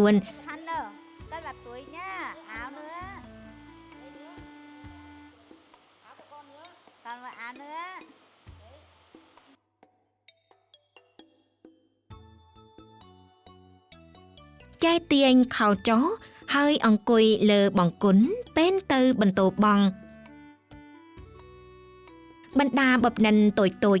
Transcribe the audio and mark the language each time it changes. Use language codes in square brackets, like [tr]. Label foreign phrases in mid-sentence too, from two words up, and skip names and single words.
[vi] Khăn nè, cất vào túi nhá, áo nữa. Còn một áo nữa. [km] ចែកទាញខោចុះហើយអង្គុយលើបង្គន់ពេលទៅបន្ទោបង់បណ្ដាបបនិនតូចៗ